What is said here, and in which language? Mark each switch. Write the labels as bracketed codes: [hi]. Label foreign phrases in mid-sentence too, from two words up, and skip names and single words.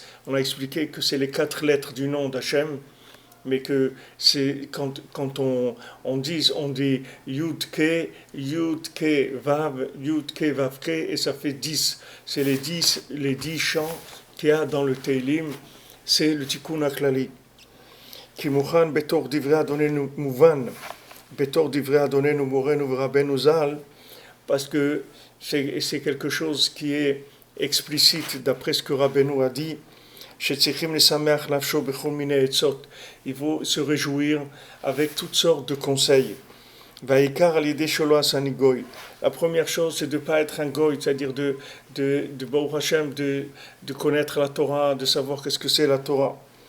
[fr] On a expliqué que c'est les 4 lettres du nom d'Hachem, mais que c'est quand on dit [he] יוד קי ואו יוד קי ואו קי, [fr] et ça fait 10. C'est les 10 chants qu'il y a dans le Teilim, c'est le Tikkun HaKlali. [he] כי מובן בתור דברי אדוננו מובן בתור דברי אדוננו מורנו ורבנו ז"ל, [fr] parce que c'est quelque chose qui est explicite d'après ce que Rabbeinu a dit. Il faut se réjouir avec toutes sortes de conseils. La première chose, c'est de ne pas être un goy, c'est-à-dire de [he] ברוך השם, [fr] de connaître la Torah, de savoir qu'est-ce que c'est la Torah.